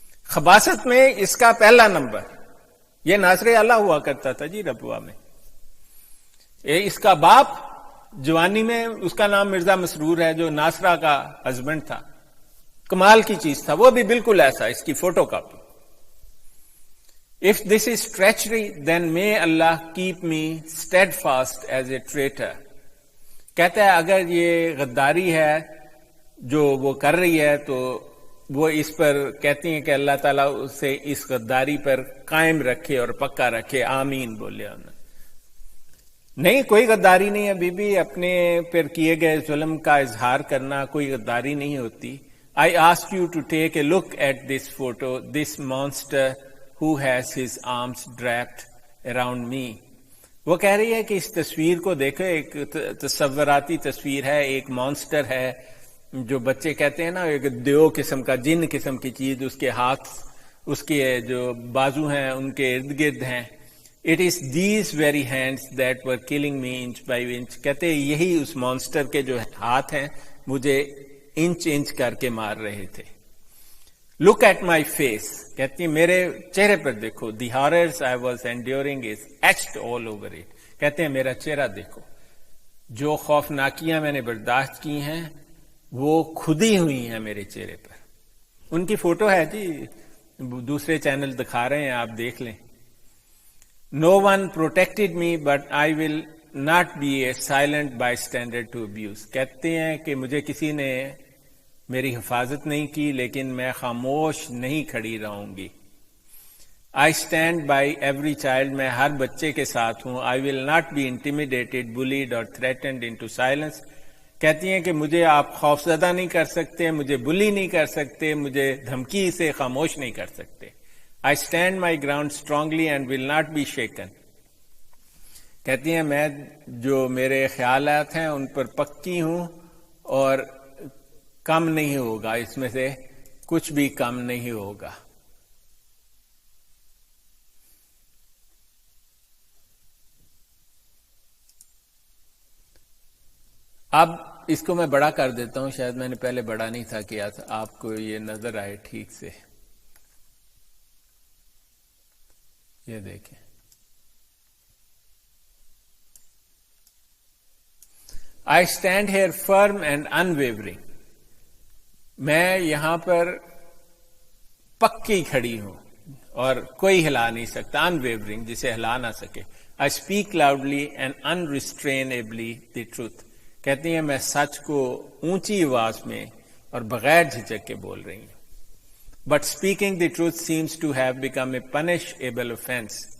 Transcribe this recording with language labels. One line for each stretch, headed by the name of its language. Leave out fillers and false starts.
Urdu: خباثت میں اس کا پہلا نمبر. یہ ناصر اعلیٰ ہوا کرتا تھا جی ربوہ میں. اس کا باپ جوانی میں اس کا نام مرزا مسرور ہے، جو ناصرہ کا ہسبینڈ تھا. کمال کی چیز تھا، وہ بھی بالکل ایسا، اس کی photo copy.
English: If this is treachery, then may Allah keep me steadfast as a traitor.
Urdu: کہتا ہے اگر یہ غداری ہے جو وہ کر رہی ہے تو وہ اس پر کہتی ہیں کہ اللہ تعالیٰ اسے اس غداری پر قائم رکھے اور پکا رکھے. آمین بولے انہوں نے. نہیں، کوئی غداری نہیں ہے بی بی. اپنے پر کیے گئے ظلم کا اظہار کرنا کوئی غداری نہیں ہوتی.
English: I ask you to take a look at this photo, this monster who has his arms wrapped around me.
Urdu: وہ کہہ رہی ہے کہ اس تصویر کو دیکھو، ایک تصوراتی تصویر ہے، ایک مانسٹر ہے جو بچے کہتے ہیں نا، ایک دیو قسم کا، جن قسم کی چیز، اس کے ہاتھ، اس کے جو بازو ہیں ان کے ارد گرد ہیں.
English: It is these very hands that were killing me inch by inch.
Urdu: کہتے ہیں یہی اس مانسٹر کے جو ہاتھ ہیں مجھے انچ انچ کر کے مار رہے تھے.
English: Look at my face.
Urdu: کہتی ہیں میرے چہرے پر دیکھو.
English: The horrors I was enduring is etched all over it.
Urdu: کہتے ہیں میرا چہرہ دیکھو، جو خوفناکیاں میں نے برداشت کی ہیں وہ کھدی ہوئی ہیں میرے چہرے پر. ان کی فوٹو ہے جی، دوسرے چینل دکھا رہے ہیں، آپ دیکھ لیں.
English: No one protected me, but I will not be a silent bystander to abuse.
Urdu: کہتے ہیں کہ مجھے کسی نے میری حفاظت نہیں کی، لیکن میں خاموش نہیں کھڑی رہوں گی.
English: I stand by every child.
Urdu: میں ہر بچے کے ساتھ ہوں.
English: I will not be intimidated, bullied or threatened into silence.
Urdu: کہتی ہیں کہ مجھے آپ خوفزدہ نہیں کر سکتے، مجھے بلی نہیں کر سکتے، مجھے دھمکی سے خاموش نہیں کر سکتے.
English: I stand my ground strongly and will not be shaken.
Urdu: کہتی ہیں میں جو میرے خیالات ہیں ان پر پکی ہوں اور کم نہیں ہوگا، اس میں سے کچھ بھی کم نہیں ہوگا. اب اس کو میں بڑا کر دیتا ہوں، شاید میں نے پہلے بڑا نہیں تھا کیا تھا، آپ کو یہ نظر آئے ٹھیک سے. یہ دیکھیں،
English: I stand here firm and unwavering.
Urdu: میں یہاں پر پکی کھڑی ہوں اور کوئی ہلا نہیں سکتا. unwavering جسے ہلا نہ سکے.
English: I speak loudly and unrestrainably the truth.
Urdu: کہتی ہیں میں سچ کو اونچی آواز میں اور بغیر جھجک کے بول رہی ہیں.
English: But speaking the truth seems to have become a punishable offense.